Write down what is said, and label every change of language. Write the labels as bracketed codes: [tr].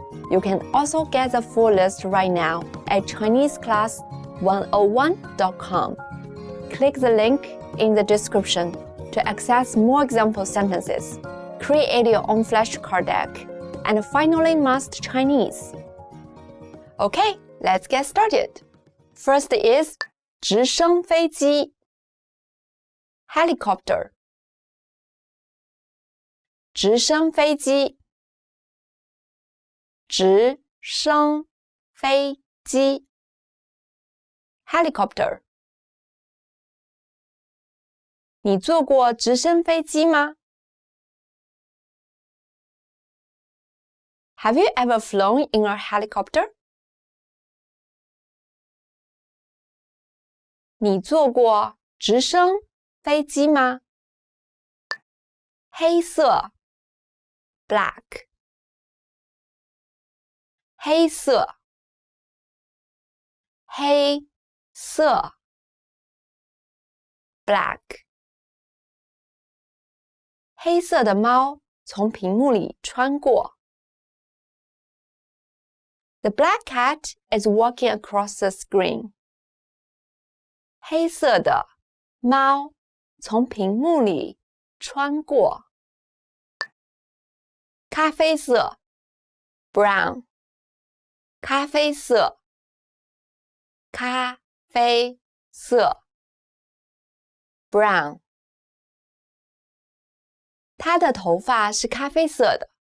[en] You can also get the full list right now at ChineseClass101.com. Click the link in the description to access more example sentences, create your own flashcard deck, and finally master Chinese. Okay, let's get started. First is [zh] 直升飞机 helicopter 直升飞机直升飞机 helicopter 你坐过直升飞机吗？ [en] Have you ever flown in a helicopter? [zh] 你坐过直升飞机吗？黑色 black 黑色黑色 black 黑色的猫从屏幕里穿过。 [en] The black cat is walking across the screen. [zh] 黑色的猫从屏幕里穿过。咖啡色 brown 咖啡色咖啡色 brown 她的头发是咖啡色的。